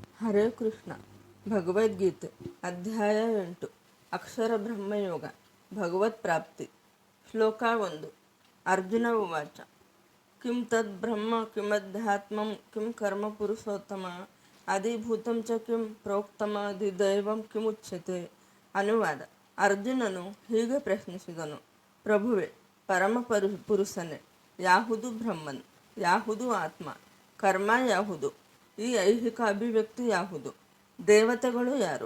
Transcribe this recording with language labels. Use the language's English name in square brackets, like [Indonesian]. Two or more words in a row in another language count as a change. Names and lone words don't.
[Kannada] ಹರೇ ಕೃಷ್ಣ. ಭಗವದ್ಗೀತೆ ಅಧ್ಯಾಯ 8 ಅಕ್ಷರ ಬ್ರಹ್ಮಯೋಗ ಭಗವತ್ ಪ್ರಾಪ್ತಿ. ಶ್ಲೋಕ 1. [Sanskrit] ಅರ್ಜುನ ಉವಾಚ ಕಿಂ ತದ್ ಬ್ರಹ್ಮ ಕಿಮಧ್ಯಾತ್ಮಂ ಕಿಂ ಕರ್ಮ ಪುರುಷೋತ್ತಮ ಅಧಿಭೂತಂ ಚ ಕಿಂ ಪ್ರೋಕ್ತಮಧಿದೈವಂ ಕಿಮುಚ್ಯತೆ. [Kannada] ಅನುವಾದ. ಅರ್ಜುನನು ಹೀಗೆ ಪ್ರಶ್ನಿಸಿದನು: ಪ್ರಭುವೆ, ಪರಮ ಪುರುಷನೇ, ಯಾವುದು ಬ್ರಹ್ಮನ್, ಯಾವುದು ಆತ್ಮ, ಕರ್ಮ ಯಾವುದು, ಈ ಐಹಿಕ ಅಭಿವ್ಯಕ್ತಿ ಯಾವುದು, ದೇವತೆಗಳು ಯಾರು?